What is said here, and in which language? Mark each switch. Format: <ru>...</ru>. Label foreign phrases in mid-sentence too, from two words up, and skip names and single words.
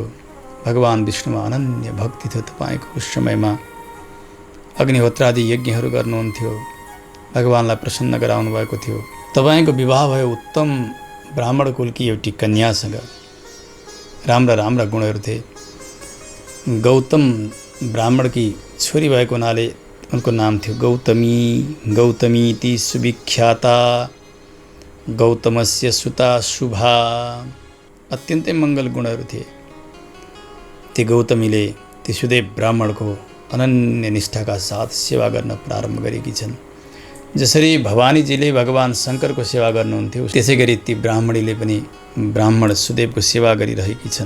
<ne>भगवान् विष्णुमा अनन्य भक्ति थियो तपाईँको। उस समयमा अग्निहोत्रादि यज्ञहरू गर्नुहुन्थ्यो, भगवान्लाई प्रसन्न गराउनु भएको थियो। तपाईँको विवाह भयो उत्तम ब्राह्मण कुलकी एउटी कन्यासँग। राम्रा राम्रा गुणहरू थिए। गौतम ब्राह्मणकी छोरी भएको हुनाले उनको नाम थियो गौतमी।</ne> <sa>गौतमीति सुविख्याता गौतमस्य सुता शुभा।</sa> <ne>अत्यन्तै मङ्गल गुणहरू थिए। ती गौतमीले ती सुदेव ब्राह्मणको अनन्य निष्ठाका साथ सेवा गर्न प्रारम्भ गरेकी छन्। जसरी भवानीजीले भगवान् शङ्करको सेवा गर्नुहुन्थ्यो, त्यसै गरी ती ब्राह्मणीले पनि ब्राह्मण सुदेवको सेवा गरिरहेकी छन्।</ne>